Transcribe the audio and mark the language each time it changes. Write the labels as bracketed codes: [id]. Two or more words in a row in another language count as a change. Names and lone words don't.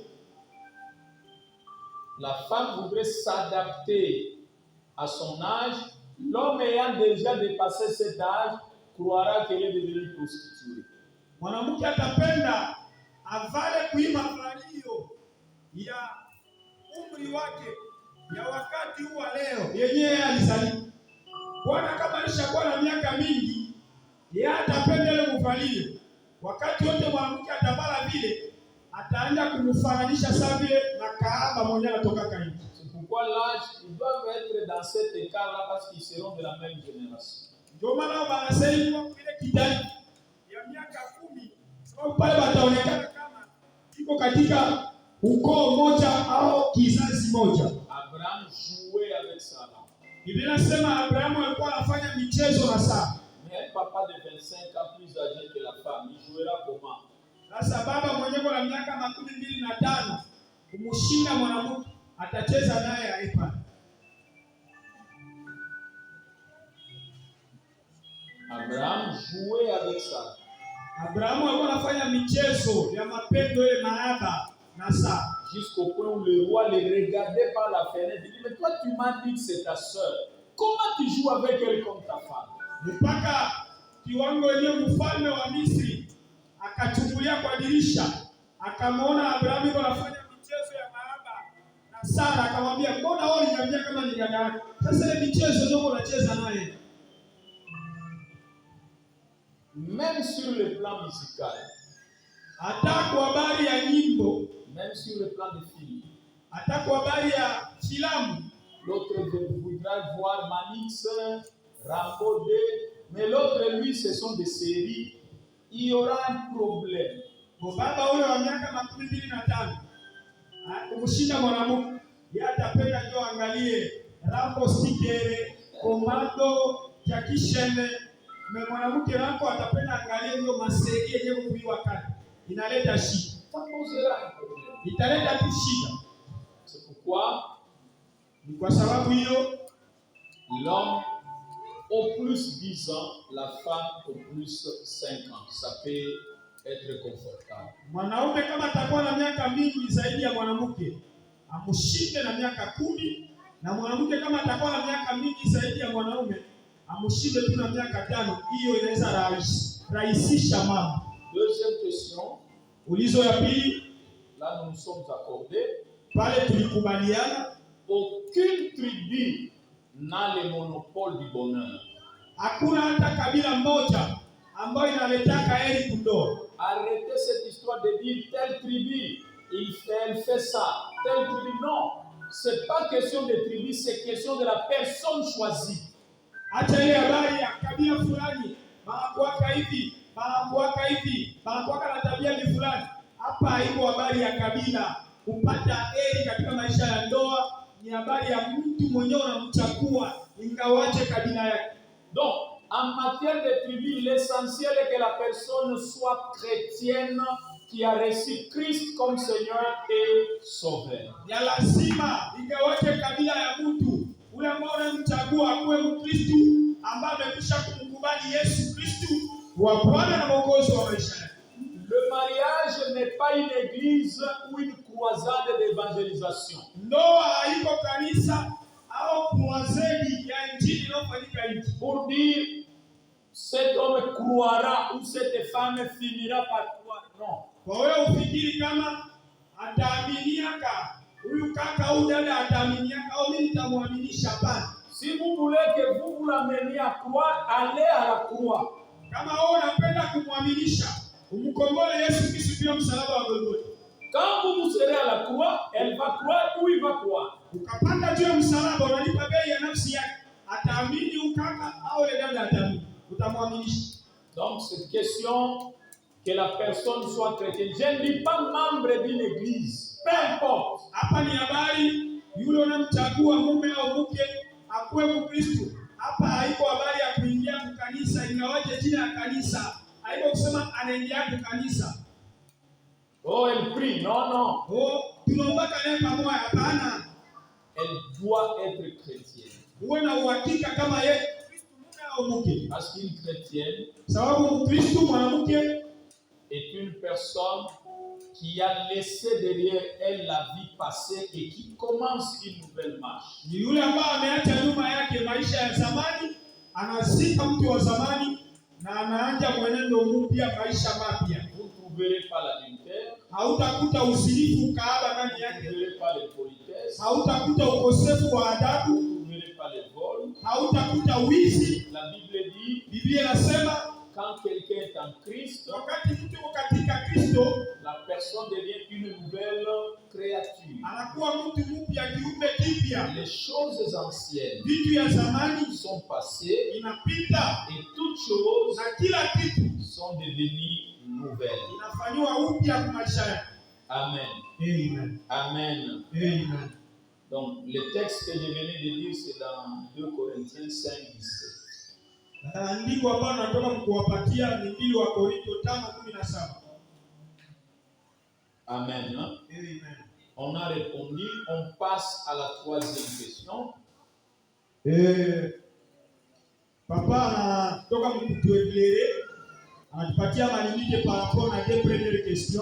[fr] La femme voudrait s'adapter à son âge. L'homme ayant déjà dépassé cet âge croira qu'elle est devenue prostituée. [sw] Mwanamke atapenda avale kuima valio ya umri wake ya wakati huu wa leo yenyewe alizaliwa. Bwana kama alishakuwa na miaka mingi, yeye atapenda ile mvalio. Wakati wote mwanamke atavala vile, ataanza kumfananisha sawa vile na kahaba mwenyewe anatoka kaini. [fr] C'est pourquoi l'âge, ils doivent être dans cet écart-là parce qu'ils seront de la même génération. [sw] Ndio maana wanasema vile kidai ya miaka 10, sababu pale wataonekana kama iko katika ukoo moja au kizazi moja. [fr] Abraham jouait avec Sarah. [sw] Biblia inasema Abrahamu alikuwa anafanya michezo na Sara. [fr] Mais un papa de 25 ans plus âgé que la femme, il jouera comment? [sw] Sasa baba mwenyewe na miaka 25 kumshinda mwanamke atacheza naye aipa. [fr] Abraham jouait avec Sarah. [sw] Abrahamu alikuwa anafanya michezo ya mapendo ile mahaba na Sara. [fr] Jusqu'au point où le roi les regardait par la fenêtre. Il dit, mais toi tu m'as dit que c'est ta soeur. Comment tu joues avec elle comme ta femme? [sw] Mpaka kiwango yenyewe mfalme wa Misri akachungulia kwa dirisha, akamwona Abrahamu yuko anafanya michezo ya mahaba na Sara, akamwambia mbona wewe unaniambia kama ni dada yako? Sasa ile michezo ndio unacheza naye. [fr] Même sur le plan musical, [sw] Hata kwa habari ya nyimbo, [fr] même sur le plan de film, [sw] hata kwa habari ya filamu, [fr] l'autre voudra voir Manix, Rambo 2, mais l'autre, lui, ce sont des séries. Il y aura un problème. [sw] kwa baba huyo wa miaka 25 kumshinda mwanamke, yeye atapenda ndio angalie Rambo Stikere, Komando, Jackie Chan, na mwanamke wako atapenda angalie hiyo maseri yenyewe kuiwa kati. Inaleta shida. [fr] Ça posera un problème. [sw] Italeta tu shida. [fr] C'est pourquoi [sw] Ni kwa sababu hiyo [fr] l'homme au plus 10 ans, la femme au plus 5 ans. Ça peut être confortable. [sw] mwanaume kama atakuwa na miaka mingi zaidi ya mwanamke amshinde na miaka 10, na mwanamke kama atakuwa na miaka mingi zaidi ya mwanaume amshinde tu na miaka 5. Hiyo inaweza rahisisha mambo. [fr] Deuxième question. [sw] Ulizo ya pili, [fr] Là, nous nous sommes accordés. [sw] pale tulikubaliana [fr] Aucune tribu n'a le monopole du bonheur. [sw] hakuna hata kabila moja ambayo inaletaka heri kundoa. [fr] Arrêtez cette histoire de dire telle tribu, elle fait ça. Telle tribu, non. C'est pas question de tribu, c'est question de la personne choisie. [sw] Hata ile habari ya kabila fulani, banakuwaka hivi, banakuwaka hivi, banakuwaka na tabia ni fulani. Hapa haiko habari ya kabila. Kupata heri katika maisha ya ndoa ni habari ya mtu mwenyewe unamchagua ingawaje kabila yake. [fr] Donc, en matière de tribu, l'essentiel est que la personne soit chrétienne qui a reçu Christ comme Seigneur et Sauveur. [sw] Ya lazima ingawaje kabila ya mtu ule ambao unamchagua akuwe Mkristo ambaye amekwisha kumkubali Yesu Kristo wa Bwana na Mwokozi wa maisha yake. [fr] Le mariage n'est pas une église ou une croisade d'évangélisation. [sw] Ndoa haiko kanisa au croisade ya injili inayofanyika nje. [fr] Pour dire cet homme croira ou cette femme finira par croire. Non. [sw] Kwa wewe ufikiri kama ataaminiaka huyu kaka au dada ataaminiaka au mimi nitamwaminisha? Hapana. [fr] Si vous voulez que vous l'ameniez à croire, allez à la croix. [sw] Kama wewe unapenda kumwaminisha, umkomboe Yesu Kristo pia msalaba wa Golgotha. [fr] Quand vous serez à la croix, elle va croire ou il va croire. [sw] Ukapanda juu ya msalaba, unalipa bei ya nafsi yake. Ataamini ukaka au ile dada ataamini, utamwaminisha. [fr] Donc c'est question que la personne soit chrétienne. Je ne dis pas membre d'une église, peu importe. [sw] Hapa ni habari yule unamchagua mume au mke akuwe Mkristo. Hapa haiko habari ya kuingia kanisa, ingawaje jina ya kanisa haiko kusema anaingia kanisa. [fr] Oh, elle prie. Non, non. [sw] Oh, tunaombaka naye pamoja. Hapana. [fr] Elle doit être chrétienne. [sw] Uwe na uhakika kama yeye Kristo mume au mke. [fr] Parce qu'une chrétienne, [sw] sababu Kristo mwanamke [fr] est une personne qui a laissé derrière elle la vie passée et qui commence une nouvelle marche. [sw] Ni yule ambaye ameacha nyuma yake maisha ya zamani, anazika mtu wa zamani na anaanza mwenendo mpya, maisha mapya. [fr] Vous ne trouverez pas l'adultère, [sw] hautakuta usirifu kaaba ndani yake, [fr] vous ne trouverez pas l'impolitesse, [sw] hautakuta ukosefu wa adabu, [fr] vous ne trouverez pas les vols. [sw] hautakuta wizi. [fr] La Bible dit, [sw] Biblia inasema [fr] quand quelqu'un est en Christ, [sw] wakati mtu katika Kristo, [fr] la personne devient une nouvelle créature. [sw] anakuwa mtu mpya, kiumbe kipya. [fr] Les choses anciennes, [sw] Vitu ya zamani [fr] sont passées [sw] inapita [fr] et toutes choses [sw] na kila kitu [fr] sont devenues nouvelles. [sw] inafanywa upya kwa maisha yake. Amen. Amen. Amen. Amen. [fr] Donc, le texte que je venais de dire, c'est dans 2 Corinthiens 5, 17. [sw] Andiko ambalo natoka kuwapatia ni 2 wa Korinto 5:17. Amen. Amen. [fr] On a répondu, on passe à la troisième question. [sw] Papa anatoka kutuelezea, anatupatia malimite [fr] par rapport à deux premières questions.